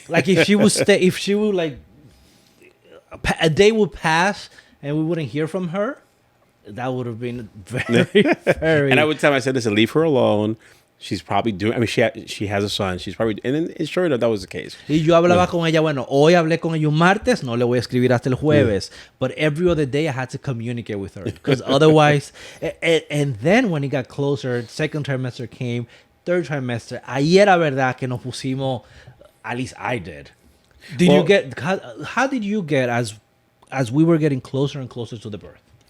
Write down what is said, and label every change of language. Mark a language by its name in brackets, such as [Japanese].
[English] Like if she would like, a day would pass and we wouldn't hear from her. That would have been very, very... And I would tell her, I said, listen, leave her alone. She's probably doing... I mean, she has a son. She's probably... And then, sure enough, that was the case. [Spanish] Y yo hablaba con ella, bueno, hoy hablé con ella un martes, no le voy a escribir hasta el jueves. [English] But every other day I had to communicate with her. Because otherwise... and then when it got closer, second trimester came, third trimester, [Spanish] ahí era verdad que nos pusimos... [English] At least I did. How did you get as we were getting closer and closer to the birth?